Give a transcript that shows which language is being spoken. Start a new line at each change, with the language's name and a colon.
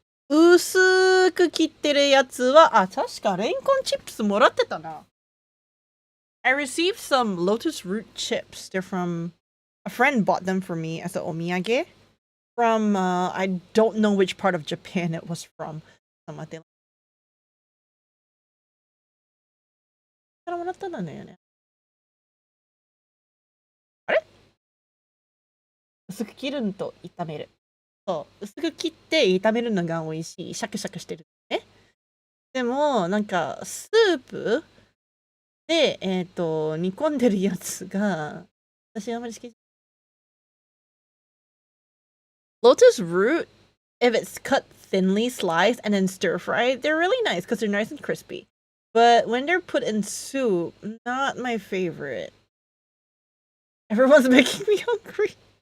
Japanese: 薄く切ってるやつは、確かレンコンチップスもらってたな。
English: I received some lotus root chips. They're from a friend bought them for me as an omiyage from I don't know which part of Japan it was from.
Japanese: からもらったんだよね。あれ？薄く切るのと炒める。そう、薄く切って炒めるのが美味しい。シャクシャクしてるね。でも、なんか、スープで、煮込んでるやつが、私あんまり好き。
English: Lotus root, if it's cut thinly sliced and then stir fried, they're really nice because they're nice and crispy. But when they're put in soup, not my favorite. Everyone's making me hungry.